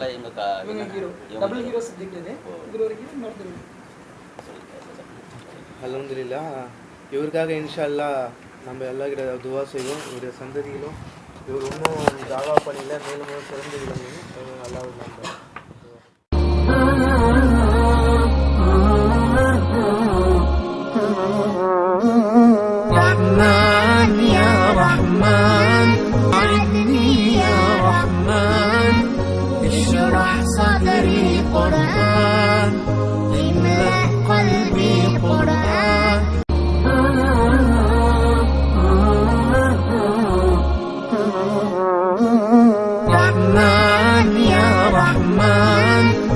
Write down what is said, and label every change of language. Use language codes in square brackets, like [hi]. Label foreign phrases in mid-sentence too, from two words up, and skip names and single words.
[ta] இவங்க [en] hero double hero subject [ta] இது. இது வரைக்கும் இன்னொருத்தர் அல்ஹம்துலில்லாஹ். இவருக்காக [ar] إن شاء الله [ta] நம்ம எல்லாருக்கிட்ட துவா செய்வோம். இவருடைய சந்ததிகளும் இவர் இன்னும் தாவா பணியில் மேலும் சிறந்து விளங்கணும். அல்லாஹ் நம்புறோம். [ar] رحمن يا رحمن عني يا رحمن اشرح صدري قرآن املأ قلبي قرآن رحمن يا رحمن